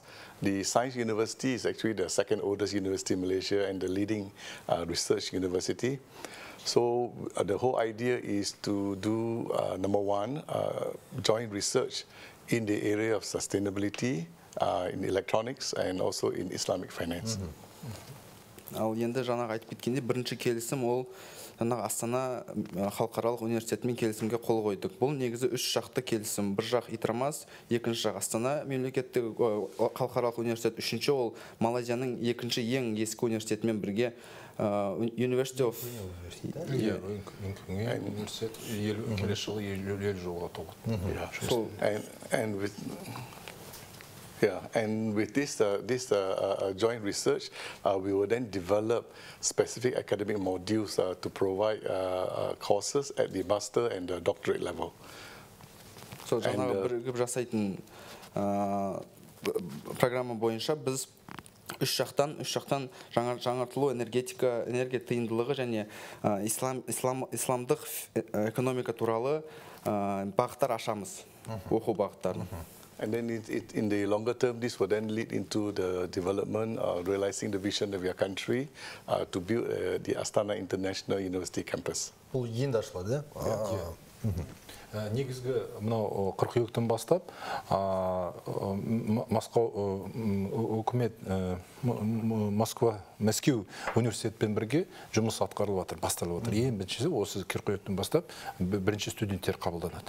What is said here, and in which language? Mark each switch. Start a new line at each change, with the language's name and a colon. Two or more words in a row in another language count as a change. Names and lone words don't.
English: The Science University is actually the second oldest university in Malaysia and the leading research university. So the whole idea is to do, number one, joint research in the area of sustainability, in electronics and also in Islamic finance.
Kazakh: Ал енді жаңағы айтып кеткенде бірінші келісім ол Астана халықаралық университетімен келісімге қол қойдық. Бұл негізі 3 жақты келісім. Бір жақ Itramas, екінші жақ Астана мемлекеттік халықаралық университет, үшінші ол Малайзияның екінші ең ескі университетімен бірге
English: University of
Kazakh: университет келесі жылы 50 жылға толады.
English: And with Yeah, and with this joint research, we will then develop specific academic modules to provide courses at the master and the doctorate level. So,
Kazakh: жаңағы бірігіп жасайтын программа бойынша біз үш жақтан жаңартылу, энергия тиімділігі және исламдық экономика туралы бағыттар ашамыз, оқу бағыттарын.
English: And then in the longer term, this will then lead into the development, realizing the vision of your country to build the Astana International University campus.
Kazakh: Бұл енді ашылады, Негізгі мынау қыркүйектен бастап Мәскеу университетпен бірге жұмыс атқарылып жатыр, басталып жатыр. Ең біріншісі осы қыркүйектен бастап бірінші студенттер қабылданады.